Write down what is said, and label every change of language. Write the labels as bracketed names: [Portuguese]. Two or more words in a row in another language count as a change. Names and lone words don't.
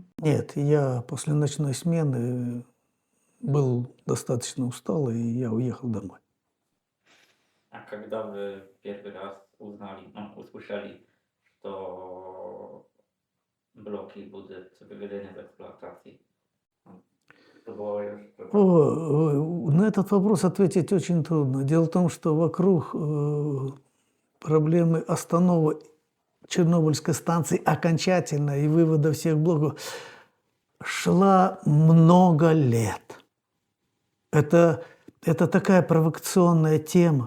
[Russian] Нет, я после ночной смены был достаточно устал, и я уехал домой. A когда вы первый раз услышали, что bloki будут выведены в эксплуатацию? [Polish] To było jeszcze... [Russian] На этот вопрос ответить очень трудно. Дело в том, что вокруг проблемы остановы Чернобыльской станции окончательно и вывода всех блоков шла много лет. Это такая провокационная тема.